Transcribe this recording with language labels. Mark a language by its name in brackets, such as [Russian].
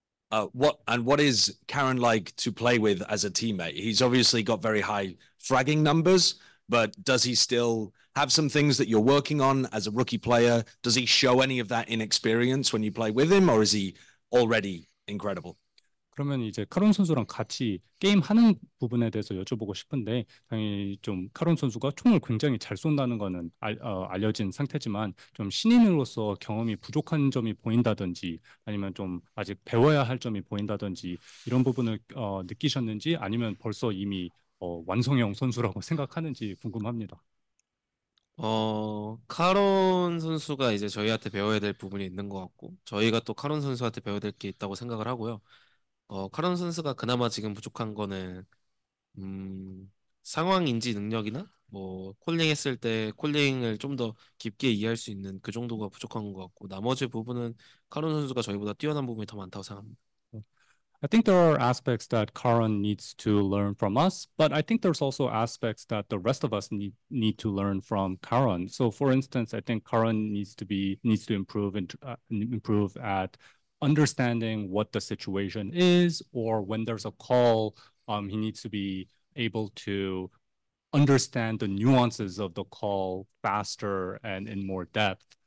[English] What is Karen like to play with as a teammate? He's obviously got very high fragging numbers, but does he still have some things that you're working on as a rookie player? Does he show any of that inexperience when you play with him, or is he already incredible? [Korean] 그러면 이제 카론 선수랑 같이 게임하는 부분에 대해서 여쭤보고 싶은데 당연히 좀 카론 선수가 총을 굉장히 잘 쏜다는 거는 알려진 상태지만 좀 신인으로서 경험이 부족한 점이 보인다든지 아니면 좀 아직 배워야 할 점이 보인다든지 이런 부분을 느끼셨는지 아니면 벌써 이미 완성형 선수라고 생각하는지 궁금합니다. 카론 선수가 이제 저희한테 배워야 될 부분이 있는 것 같고 저희가 또 카론 선수한테 배워야 될 게 있다고 생각을 하고요. 카론 선수가 그나마 지금 부족한 거는 상황 인지 능력이나 뭐 콜링 했을 때 콜링을 좀 더 깊게 이해할 수 있는 그 정도가 부족한 것 같고 나머지 부분은 카론 선수가 저희보다 뛰어난 부분이 더 많다고 생각합니다. [English] I think there are aspects that Karan needs to learn from us, but I think there's also aspects that the rest of us need to learn from Karan. So, for instance, I think Karan needs to improve and improve at understanding what the situation is, or when there's a call, he needs to be able to understand the nuances of the call faster and in more depth.